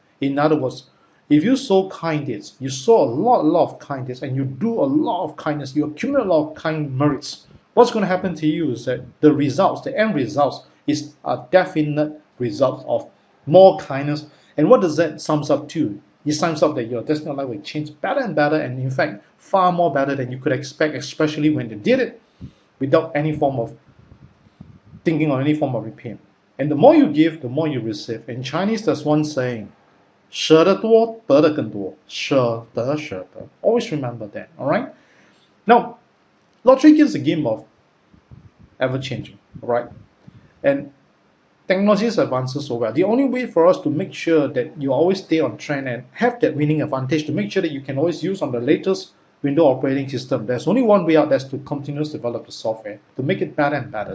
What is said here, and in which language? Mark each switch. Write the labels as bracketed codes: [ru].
[en] In other words, if you sow kindness, you sow a lot of kindness, and you do a lot of kindness, you accumulate a lot of kind merits, what's going to happen to you is that the results, the end results, is a definite result of more kindness. And what does that sums up to? It sums up that your destiny of life will change better and better, and in fact, far more better than you could expect, especially when they did it without any form of thinking or any form of repayment. And the more you give, the more you receive. In Chinese, there's one saying, [zh] 舍得多，得的更多，舍得舍得. [en] Always remember that, all right? Now, lottery is a game of ever-changing, all right? And technology advances so well. The only way for us to make sure that you always stay on trend and have that winning advantage, to make sure that you can always use on the latest Windows operating system, there's only one way out, that's to continuously develop the software to make it better and better.